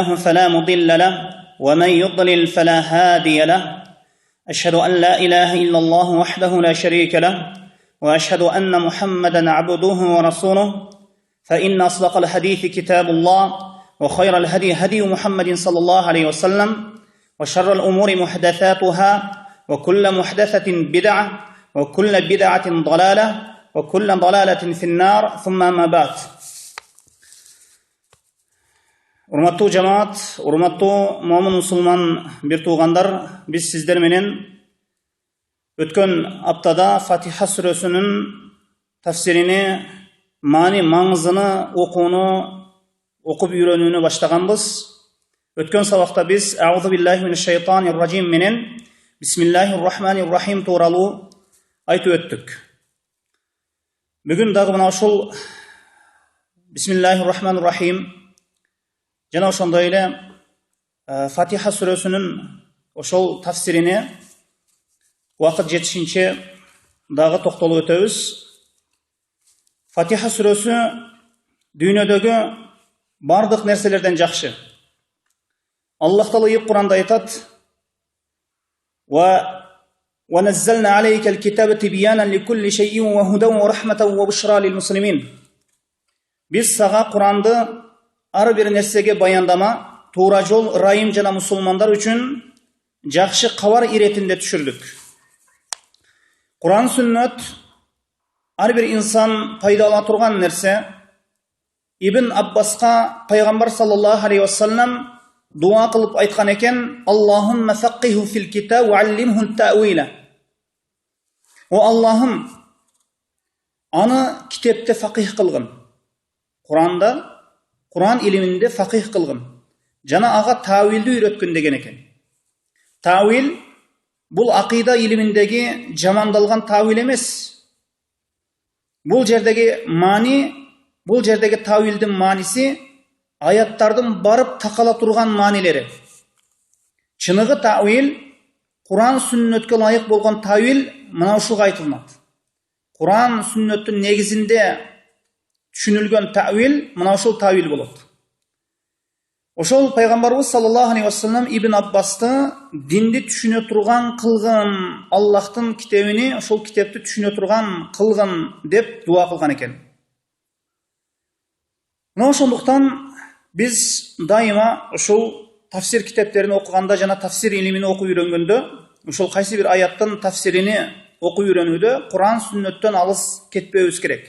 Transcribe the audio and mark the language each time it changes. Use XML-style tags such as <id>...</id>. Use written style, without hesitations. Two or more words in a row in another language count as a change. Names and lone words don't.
<ar>فلا مضل له ومن يضلل فلا هادي له أشهد أن لا إله إلا الله وحده لا شريك له وأشهد أن محمدا عبده ورسوله فإن أصدق الحديث كتاب الله وخير الهدي هدي محمد صلى الله عليه وسلم وشر الأمور محدثاتها وكل محدثة بدعة وكل بدعة ضلالة وكل ضلالة في النار ثم ما بعد.</ar> <ky>Урматтуу жамаат, урматтуу момун мусулман бир туугандар, биз сиздер менен өткөн аптада Фатиха сүрөсүнүн тафсирини, маңызыны окуп үйрөнүүнү баштаганбыз. Өткөн сабакта биз</ky> <ar>أعوذ بالله من الشيطان الرجيم</ar> <ky>менен</ky> <ar>بسم الله الرحمن الرحيم</ar> <ky>тууралуу айтып өттүк. Бүгүн дагы мына ушул</ky> <ar>بسم الله الرحمن الرحيم</ar> <ky>жана ошондой эле Фатиха сүрөсүнүн ошол тафсирине убакыт жетишинче дагы токтолуп өтөбүз. Фатиха сүрөсү дүйнөдөгү бардык нерселерден жакшы. Аллах Таала Кур'анда айтат:</ky> <ar>وَنَزَّلْنَا عَلَيْكَ الْكِتَابَ تِبْيَانًا لِكُلِّ شَيْءٍ وَهُدًى وَرَحْمَةً وَبُشْرَى لِلْمُسْلِمِينَ.</ar> <ky>Biz сага Кур'анды ар бир нерсеге баяндама, туура жол, ырайым жана мусулмандар үчүн жакшы кабар иретинде түшүрдүк. Кур'ан сүннөт ар бир инсан пайдалана турган нерсе. Ибн Аббаска пайгамбар</ky> <ar>صلى الله عليه وسلم</ar> <ky>дуа кылып айткан экен:</ky> <ar>اللهم فقهه في الكتاب وعلمه التأويل.</ar> <ky>О Аллахым, аны китепте фақих кылгын. Куранда, Куран илиминде фақих кылгын. Жана ага тауилди үйрөткүн деген экен. Тауил бул акыйда илиминдеги жамандалган тауил эмес. Бул жердеги тауилдин мааниси аяттардын барып такала турган маанилери. Чыныгы тауил, Куран сүннөткө ылайык болгон тауил мына ушуга айтылат. Куран сүннөттүн негизинде түшүнүлгөн тауил мына ушул тауил болот. Ошол пайгамбарыбыз</ky> <ar>صلى الله عليه وسلم</ar> <ky>Ибн Аббасты динди түшүнө турган кылгын, Аллахтын китебини, ошол китепти түшүнө турган кылгын деп дуа кылган экен. Мына ошондуктан биз дайыма ушул тафсир китептерин окуганда жана тафсир илимин окуп үйрөнгөндө, ушул кайсы бир аяттын тафсирини окуп үйрөнүүдө Куран сүннөттөн алыс кетпебиз керек.</ky>